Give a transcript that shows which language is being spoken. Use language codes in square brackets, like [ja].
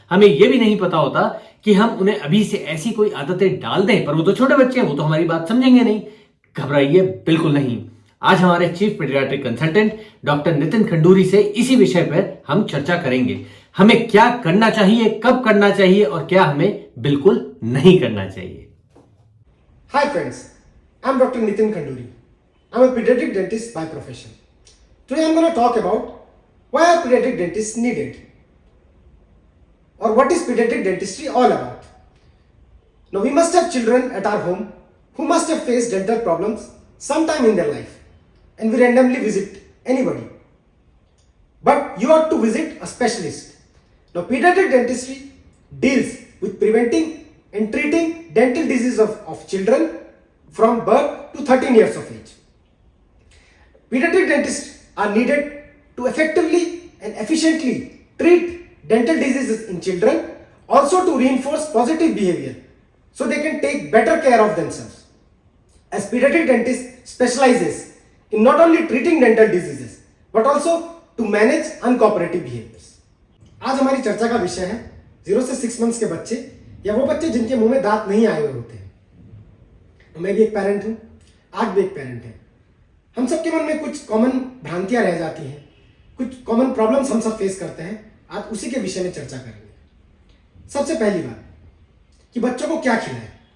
[hi] हमें यह भी नहीं पता होता कि हम उन्हें अभी से ऐसी कोई आदतें डाल दें, पर वो तो छोटे बच्चे हैं, वो तो हमारी बात समझेंगे नहीं। घबराइए बिल्कुल नहीं। आज हमारे chief paediatric consultant doctor Nitin Khanduri से इसी विषय पर हम चर्चा करेंगे। हमें क्या करना चाहिए, कब करना चाहिए और क्या हमें बिल्कुल नहीं करना चाहिए। [en] Hi friends, I'm Dr. Nitin Khanduri. I'm a pediatric dentist by profession. Today I'm going to talk about why are pediatric dentists needed or what is pediatric dentistry all about. Now we must have children at our home who must have faced dental problems sometime in their life and we randomly visit anybody. But you ought to visit a specialist. Now pediatric dentistry deals with preventing and treating dental diseases of children from birth to 13 years of age. Pediatric dentists are needed to effectively and efficiently treat dental diseases in children, also to reinforce positive behavior so they can take better care of themselves. As pediatric dentist specializes in not only treating dental diseases but also to manage uncooperative behaviors. [hi] आज हमारी चर्चा का विषय है 0 से 6 months के बच्चे या वो बच्चे जिनके मुंह में दांत नहीं आए हुए होते हैं। मैं भी एक पेरेंट हूं, आप भी एक पेरेंट हैं। हम सबके मन में कुछ कॉमन भ्रांतियां रह जाती हैं, कुछ कॉमन प्रॉब्लम्स हम सब फेस करते हैं। आज उसी के विषय में चर्चा करेंगे। सबसे पहली बात कि बच्चों को क्या खिलाएं।